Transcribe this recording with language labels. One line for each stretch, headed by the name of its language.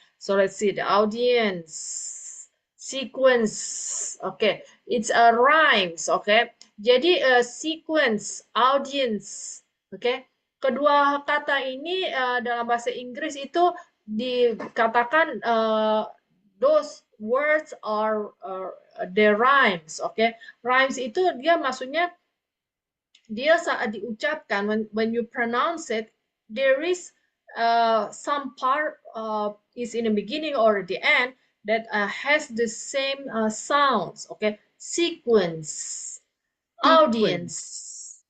English: So let's see the audience sequence. Okay. It's a rhymes. Okay. Jadi sequence, audience. Okay.
Indonesian: Kedua kata ini dalam bahasa Inggris itu dikatakan
English: those words are their rhymes. Okay. Rhymes
Indonesian: itu dia maksudnya dia saat diucapkan,
English: when you pronounce it, there is some part is in the beginning or the end that has the same sounds. Okay, sequence, audience.